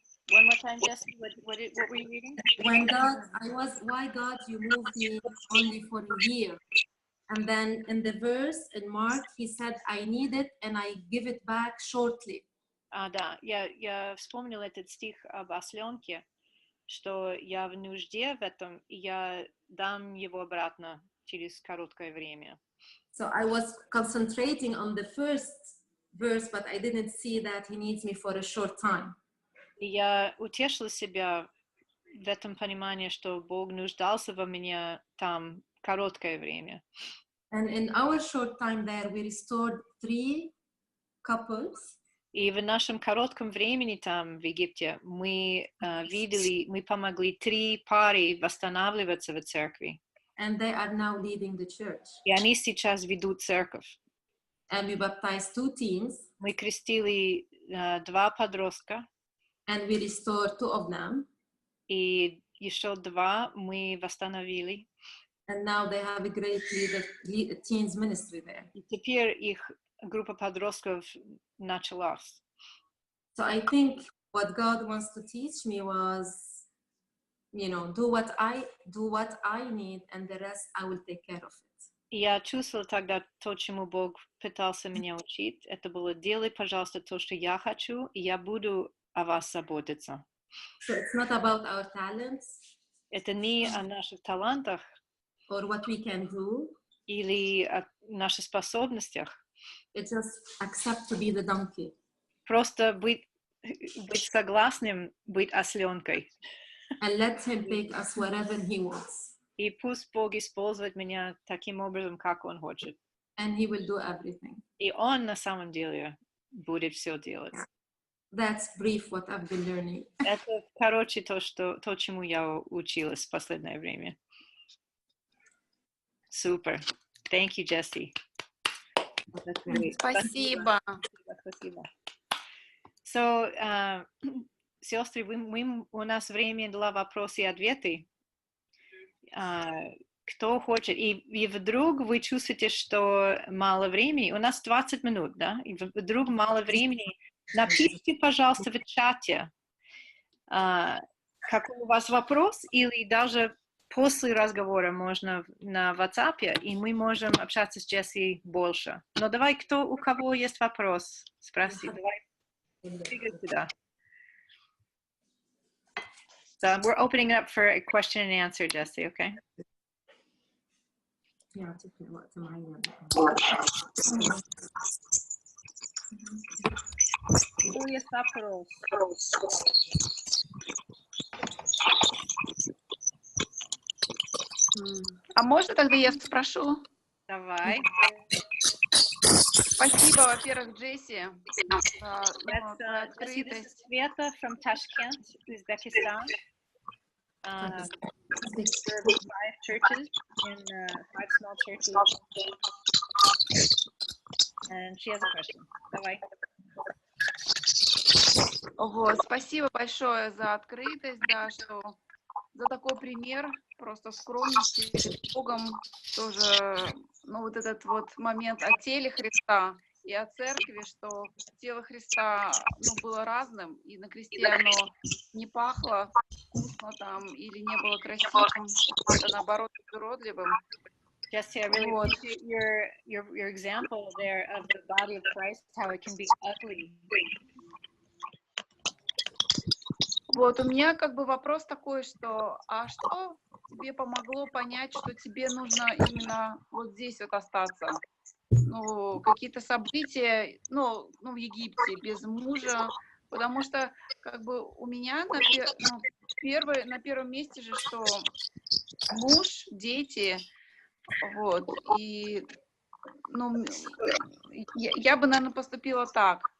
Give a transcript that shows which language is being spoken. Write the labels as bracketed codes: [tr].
[en] One more time, Jesse, what were you reading? Why God, you moved me only for a year. And then in the verse in Mark, he said, I need it and I give it back shortly. [ru] Да, я вспомнила этот стих об осленке, что я в нужде в этом, и я дам его обратно через короткое время. [en] So I was concentrating on the first verse, but I didn't see that he needs me for a short time. [ru] И я утешила себя в этом понимании, что Бог нуждался во мне там короткое время. [en] And in our short time there, we restored 3 couples. [ru] И в нашем коротком времени там, в Египте, мы видели, мы помогли 3 пары восстанавливаться в церкви. [en] And they are now leading the church. [ru] И они сейчас ведут церковь. [en] And we baptized 2 teens. [ru] Мы крестили 2 подростка. [en] And we restored 2 of them. [ru] И еще 2 мы восстановили. [en] And now they have a great teens ministry there. [ru] И теперь их группа подростков началась. [en] So I think what God wants to teach me was, you know, do what I need, and the rest I will take care of it. [ru] И я чувствовала тогда то, чему Бог пытался меня учить. Это было: делай, пожалуйста, то, что я хочу, и я буду о вас заботиться. [en] So it's not about our talents. [ru] Это не о наших талантах [en] Or what we can do. [ru] или о наших способностях. [en] It's just accept to be the donkey. [ru] Просто быть согласным быть осленкой. [en] And let him take us wherever he wants. [ru] И пусть Бог использует меня таким образом, как Он хочет. [en] And he will do everything. [ru] И Он на самом деле будет все делать. [en] That's brief what I've been learning. [ru] Это, короче, то, чему я училась в последнее время. Супер. [en] Thank you, Jesse. [ru] Спасибо. Спасибо. So, сестры, у нас время для вопросов и ответов. Кто хочет? И вдруг вы чувствуете, что мало времени. У нас 20 минут, да? И вдруг мало времени. Напишите, пожалуйста, в чате, какой у вас вопрос, или даже после разговора можно на WhatsApp, и мы можем общаться с Джесси больше. Но давай, у кого есть вопрос, спроси. Давай, двигай сюда. [en] So we're opening up for a question and answer, Jesse, okay? Yeah, it's okay. What's my one? [ru] Кто есть вопрос? А можно тогда я спрошу? Давай. Спасибо, во-первых, Джесси, за [en] This [ru] открытость. [en] is Sveta from Tashkent, Uzbekistan. Served 5 churches in 5 small churches. And she has a question. [ru] Давай. Вот, спасибо большое за открытость, да, что за такой пример просто скромности перед Богом, тоже, ну, вот этот вот момент о теле Христа и о церкви, что тело Христа, ну, было разным, и на кресте оно не пахло вкусно там, или не было красивым, а наоборот, уродливым. [en] Jesse, I really appreciate your example there of the body of Christ, how it can be ugly. [ru] Вот, у меня как бы вопрос такой, что, а что тебе помогло понять, что тебе нужно именно вот здесь вот остаться? Ну, какие-то события, ну, в Египте, без мужа, потому что, как бы, у меня на первом месте же, что муж, дети, вот, и, ну, я бы, наверное, поступила так.